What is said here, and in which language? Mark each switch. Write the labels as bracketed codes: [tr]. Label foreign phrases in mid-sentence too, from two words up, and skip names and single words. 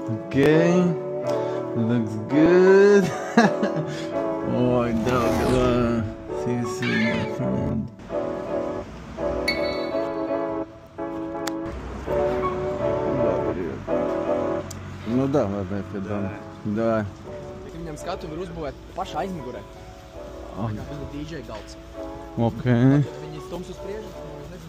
[en] Okay. Looks good. Oh, dog. See, my friend. [ru] Nu, давай, давай. [lv] Viņam skatuvi ir uzbūvēti pašā aizmugurē. Viņa DJ galds. Ok. Viņi stums uz priekšu, es nezinu.